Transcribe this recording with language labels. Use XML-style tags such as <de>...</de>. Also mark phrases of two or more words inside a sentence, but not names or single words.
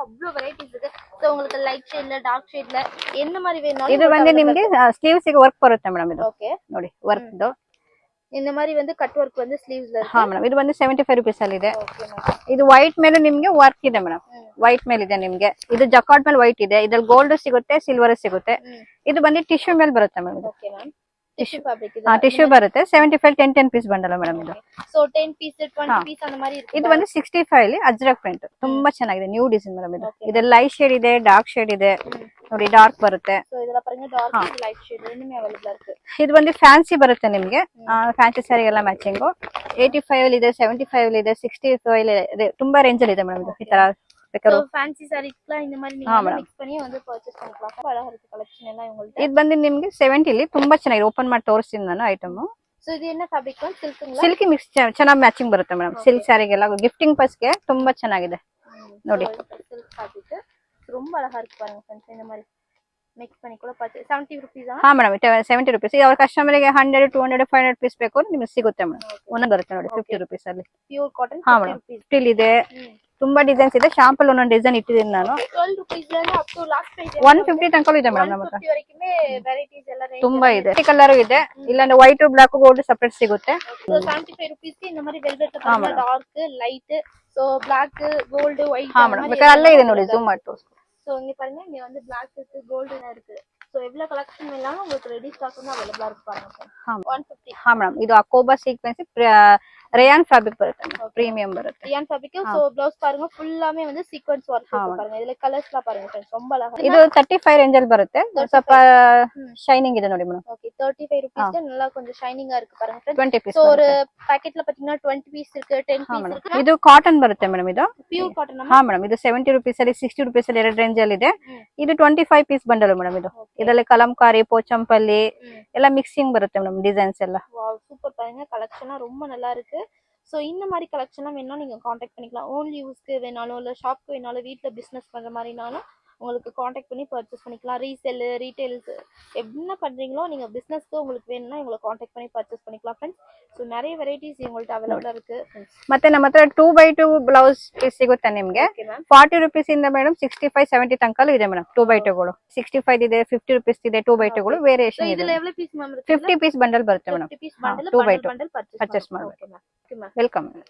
<ta>அவ்வளவு வெரைட்டிஸ் இருக்கு. சோ உங்களுக்கு</ta> <en>light shade, dark shade</en> <ta>என்ன மாதிரி வேணாலும். இது வந்து</ta> <kn>ನಿಮಗೆ ಸ್ಲೀವ್ಸ್ ಗೆ ವರ್ಕ್ ಬರುತ್ತೆ ಮೇಡಂ. ಇದು ಓಕೆ ನೋಡಿ, ವರ್ಕ್ ಇದು</kn> <ta>இந்த மாதிரி வந்து</ta> <en>cut work</en> <ta>வந்து ಸ್ಲೀವ್ಸ್ ல ಇರುತ್ತೆ.</ta> <kn>ಹಾ ಮೇಡಂ, ಇದು ಬಂದು 75 rupees ಅಲ್ಲಿ ಇದೆ. ಇದು ವೈಟ್ ಮೇಲೆ ನಿಮಗೆ ವರ್ಕ್ ಇದೆ ಮೇಡಂ. ವೈಟ್ ಮೇಲೆ ಇದೆ ನಿಮಗೆ. ಇದು ಜಕಾರ್ಡ್ ಮೇಲೆ ವೈಟ್ ಇದೆ. ಇದ್ರಲ್ಲಿ ಗೋಲ್ಡ್ ಸಿಗುತ್ತೆ, ಸಿಲ್ವರ್ ಸಿಗುತ್ತೆ. ಇದು ಬಂದು ಟಿಶ್ಯೂ ಮೇಲೆ ಬರುತ್ತೆ ಮೇಡಂ. ಓಕೆ ಮ್ಯಾಮ್,</kn> <en>tissue fabric</en> <kn>ಇದೆ. ಟಿಶ್ಯೂ ಬರುತ್ತೆ. 75</kn> <en>10 piece bundle</en> <kn>ಮೇಡಂ ಇದು. ಸೋ</kn> <en>10 piece 20 piece</en> <ta>அந்த மாதிரி</ta> <kn>ಇರುತ್ತೆ. ಇದು ಬಂದು 65 ಅಲ್ಲಿ ಅಜ್ರಕ್ ಪ್ರಿಂಟ್. ತುಂಬಾ ಚೆನ್ನಾಗಿದೆ,</kn> <en>new design</en> <kn>ಮೇಡಂ. ಇದು ಇದರಲ್ಲಿ</kn> <en>light shade</en> <kn>ಇದೆ,</kn> <en>dark shade</en> <kn>ಇದೆ ನೋಡಿ. ಡಾರ್ಕ್ ಬರುತ್ತೆ. ಸೋ ಇದೆಲ್ಲ ಪಾருங்க,</kn> <en>dark light shade</en> <kn>ಎರಡನೇ ಅವೈಲಬಲ್ ಇರುತ್ತೆ. ಇದು ಬಂದು ಫ್ಯಾನ್ಸಿ ಬರುತ್ತೆ ನಿಮಗೆ.</kn> <en>fancy saree</en> <kn>ಎಲ್ಲ ಮ್ಯಾಚಿಂಗ್. 85 ಅಲ್ಲಿ ಇದೆ, 75 ಅಲ್ಲಿ ಇದೆ, 65 ಅಲ್ಲಿ ಇದೆ. ತುಂಬಾ ರೇಂಜ್ ಅಲ್ಲಿ ಇದೆ ಮೇಡಂ. ಇದು ಈ ತರ ಬೇಕಾದ್ರೆ</kn> <ta>ಫ್ಯಾನ್ಸಿ ಸ್ಯಾರೀಸ್லாம் இந்த மாதிரி நீங்க ಮಿಕ್ಸ್ பண்ணி வந்து ಪರ್ಚೇಸ್ பண்ணிக்கலாம். அழகா இருக்கு கலெக்ஷன் எல்லாம் இவங்கள்ட்ட.</ta> <kn>ಇದು ಬಂದು ನಿಮಗೆ 70 ಅಲ್ಲಿ ತುಂಬಾ ಚೆನ್ನಾಗಿದೆ. ಓಪನ್ ಮಾಡಿ ತೋರಿಸ್ತೀನಿ ನಾನು ಐಟಮ್. ಸೋ ಇದು என்ன ಫ್ಯಾಬ್ರಿಕ್? ಸಿಲ್ಕ್ங்களா?</kn> <en>silky mix</en> <kn>ಚೆನ್ನಾಗಿ ಮ್ಯಾಚಿಂಗ್ ಬರುತ್ತೆ ಮೇಡಂ. ಸಿಲ್ಕ್ ಸ್ಯಾರಿಗೆಲ್ಲ</kn> <en>gifting purse</en> <kn>ತುಂಬಾ ಚೆನ್ನಾಗಿದೆ ನೋಡಿ.</kn> <en>silk fabric</en> <ta>ரொம்ப அழகா இருக்கு பாருங்க फ्रेंड्स. இந்த மாதிரி ಮಿಕ್ಸ್ பண்ணி ಕೂಡ ಪರ್ಚೇಸ್ 70 rupees.</ta> <kn>ಹಾ ಮೇಡಂ, 70 rupees. ಅವ್ರ ಕಸ್ಟಮರ್ ಗೆ 100 200 500 ಪೀಸ್ ಬೇಕು ಅಂದ್ರೆ ನಿಮಗೆ ಸಿಗುತ್ತೆ ಮೇಡಂ. ಒಂದೊಂದು ಬರುತ್ತೆ ನೋಡಿ 50 rupees ಅಲ್ಲಿ.</kn> <en>pure cotton 50 rupees.</en> <kn>ಸ್ಟಿಲ್ ಇದೆ. ತುಂಬಾ ಡಿಸೈನ್ಸ್ ಇದೆ. ಶಾಂಪಲ್ ಒಂದೊಂದು ಡಿಸೈನ್ ಇಟ್ಟಿದ್ದೀನಿ ನಾನು. 12 rupees ல</kn> <en>up to last price</en> <kn>150 ತನಕ ಇದೆ ಮೇಡಂ ನಮ್ಮ ಹತ್ರ. 150 ವರೆಗೆ ವೆರೈಟೀಸ್ ಎಲ್ಲ ರೇಂಜ್ ತುಂಬಾ ಇದೆ. ಕಲರ್ ಇದೆ, ಇಲ್ಲಾಂದ್ರೆ</kn> <en>white black gold separate</en> <kn>ಸಿಗುತ್ತೆ. ಸೋ 75 rupees ಗೆ</kn> <ta>இந்த மாதிரி</ta> <kn>ವೆಲ್ವೆಟ್ ತರ</kn> <en>dark light. so black gold white.</en> <kn>ಹಾ ಮೇಡಂ, ಬೇಕಾದ್ರೆ ಅಲ್ಲೇ ಇದೆ ನೋಡಿ, ಜೂಮ್ ಮಾಡಿ ತೋರಿಸ್ತೀನಿ.</kn> <ta>சோ இங்க பாருங்க, இங்க வந்து black இருக்கு, gold இருக்கு. சோ எவ்வளவு கலெக்ஷன் வேணாலும் உங்களுக்கு</ta> <en>ready stock</en> <ta>வந்து அவைலபிளா இருக்கு பாருங்க. 150.</ta> <kn>ಹಾ ಮೇಡಂ, ಇದು ಅಕೋಬಾ</kn> <en>sequence rayon fabric</en> <kn>ಬರುತ್ತೆ ಪ್ರೀಮಿಯಂ ಬರುತ್ತೆ.</kn> <en>rayon fabric. so blouse</en> <ta>பாருங்க ஃபுல்லாமே வந்து</ta> <en>sequence work</en> <ta>பாருங்க. இதுல கலர்ஸ்லாம் பாருங்க फ्रेंड्स, ரொம்ப அழகா.</ta> <kn>ಇದು 35 ರೇಂಜ್ ಅಲ್ಲಿ ಬರುತ್ತೆ, ಸ್ವಲ್ಪ ಶೈನಿಂಗ್ ಇದೆ ನೋಡಿ ಮೇಡಮ್.</kn> <ta>ஓகே 35 ரூபீஸ்க்கு நல்லா கொஞ்சம் ஷைனிங்கா இருக்கு பாருங்க फ्रेंड्स.</ta> <kn>20 ಪೀಸ್.</kn> <ta>சோ ஒரு பாக்கெட்ல பாத்தீங்கன்னா 20 பீஸ் இருக்கு, 10 பீஸ் இருக்கு.</ta> <kn>ಇದು ಕಾಟನ್ ಬರುತ್ತೆ ಮೇಡಮ್. ಇದು</kn> <en>pure cotton.</en> <kn>ಹಾ ಮೇಡಮ್, ಇದು 70 ರೂಪೀಸ್ ಅಲ್ಲಿ 60 ರೂಪೀಸ್ ಅಲ್ಲಿ ಎರಡು ರೇಂಜ್ ಅಲ್ಲಿ ಇದೆ. ಇದು</kn> <en>25 piece bundle</en> <kn>ಮೇಡಮ್. ಇದು ಇದರಲ್ಲಿ ಕಲಂಕಾರಿ, ಪೋಚಂಪಲ್ಲಿ ಎಲ್ಲ ಮಿಕ್ಸಿಂಗ್ ಬರುತ್ತೆ ಮೇಡಮ್, ಡಿಸೈನ್ಸ್ ಎಲ್ಲ.</kn> <ta>வாவ் சூப்பர் பாருங்க, கலெக்ஷனா ரொம்ப நல்லா இருக்கு. சோ இந்த மாதிரி கலெக்ஷன்லாம் வேணும்னா நீங்க காண்டாக்ட் பண்ணிக்கலாம்.</ta> <en>only use</en> <ta>வேணாலும் இல்ல ஷாப்க்கு வேணாலும் வீட்ல பிசினஸ் பண்ற மாதிரினாலும் உங்களுக்கு காண்டாக்ட் பண்ணி பர்ச்சேஸ் பண்ணிக்கலாம்.</ta> <en>resale, retails</en> <ta>என்ன பண்றீங்களோ நீங்க பிசினஸ்க்கு உங்களுக்கு வேணும்னா இவங்களை காண்டாக்ட் பண்ணி பர்ச்சேஸ் பண்ணிக்கலாம் ஃப்ரெண்ட்ஸ். ஸோ நிறைய வெரைட்டிஸ் இவங்கள்ட்ட அவைலபிளா இருக்கு.</ta> <kn>ಮತ್ತೆ ನಮ್ಮ ಹತ್ರ 2x2</kn> <en>blouse piece</en> <kn>ಸಿಗುತ್ತೆ ನಿಮ್ಗೆ. 40 ರೂಪೀಸ್ ಇಂದ ಮೇಡಮ್ 65 70 ತನಕಲ್ಲೂ ಇದೆ ಮೇಡಮ್ 2x2 ಗಳು. 65 ಇದೆ, 50 ರೂಪೀಸ್ ಇದೆ 2x2 ಗಳು, ವೇರಿಯೇಷನ್ ಇದೆ.</kn> <ta>இதுல எவ்வளவு பீஸ் மேம் இருக்கு?</ta> <en>50 piece bundle</en> <kn>ಬರುತ್ತೆ ಮೇಡಮ್.</kn> <en>50 piece bundle 2x2 bundle purchase ಪರ್ಚೇಸ್</en> <ta>பண்ணலாம்.</ta> <kn>ಮಾಡಬೇಕು.</kn> <ta>ஓகே மேம்.</ta> <kn>ವೆಲ್ಕಮ್.</kn>